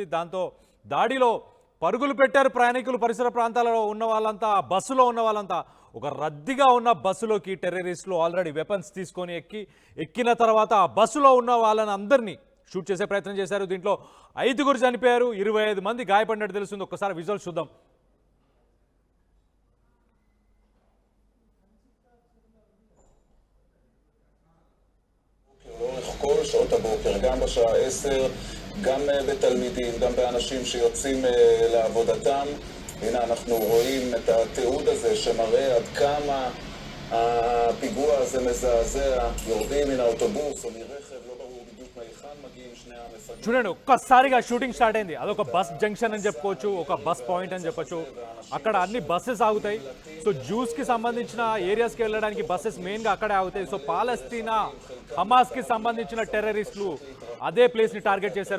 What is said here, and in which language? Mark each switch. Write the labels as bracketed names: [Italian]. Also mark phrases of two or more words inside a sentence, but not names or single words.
[Telugu] దాంతో దాడిలో పరుగులు పెట్టారు ప్రయాణికులు. పరిసర ప్రాంతాలలో ఉన్న వాళ్ళంతా, బస్సులో ఉన్న వాళ్ళంతా. ఒక రద్దీగా ఉన్న బస్సులోకి టెర్రరిస్టులు [English] already weapons [Telugu] తీసుకొని ఎక్కిన తర్వాత ఆ బస్సులో ఉన్న వాళ్ళని అందరినీ షూట్ చేసే ప్రయత్నం చేశారు. దీంట్లో 5గురు చనిపోయారు, 25 మంది గాయపడినట్టు తెలుస్తుంది. ఒక్కసారి విజువల్స్ చూద్దాం. [Hebrew] כל שעות הבוקר, גם בשעה 10, גם בתלמידים, גם באנשים שיוצאים לעבודתם. הנה אנחנו רואים את התיעוד הזה שמראה עד כמה הפיגוע הזה מזעזע. יורדים מן האוטובוס או מרכב, לא ברור בדיוק מהיכן מגיעים שני המפגעים. [Telugu] చూడండి, ఒక్కసారిగా [English] shooting start [Telugu] అయింది. అదొక [English] bus junction [Telugu] అని చెప్పుకోవచ్చు, ఒక [English] bus point [Telugu] అని చెప్పొచ్చు. అక్కడ అన్ని బస్సెస్ ఆగుతాయి. సో జ్యూస్కి సంబంధించిన ఏరియాస్కి వెళ్ళడానికి బస్సెస్ మెయిన్గా అక్కడే ఆగుతాయి. సో పాలస్తీనా హమాస్కి సంబంధించిన టెర్రరిస్టులు అదే ప్లేస్ని టార్గెట్ చేశారు.